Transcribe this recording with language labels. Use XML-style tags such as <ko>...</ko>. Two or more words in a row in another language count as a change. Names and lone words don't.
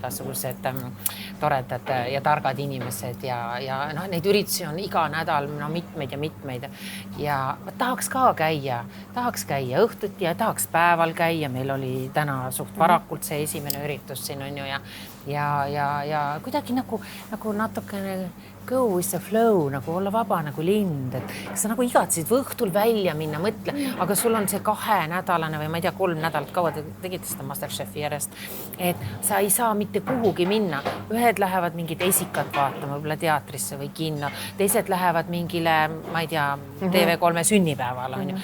<et>igasugused toredad ja targad inimesed ja neid üritusi on iga nädal mitmeid ja mitmeid ja tahaks ka käia õhtuti ja tahaks päeval käia, meil oli täna suht varakult see esimene üritus siin on ju ja kuidagi nagu natukene</et> <en>go with the flow,</en> <et>nagu olla vaba nagu lind, et kas sa nagu igatsid või õhtul välja minna, mõtle, aga sul on see 2-nädalane või ma ei tea, 3 nädalat kaua te tegite seda Masterchefi järjest, et sa ei saa mitte kuhugi minna. Ühed lähevad mingid esikat vaatama, võib-olla teatrisse või kinno, teised lähevad mingile, ma ei tea, TV3 sünnipäeval on ju.</et>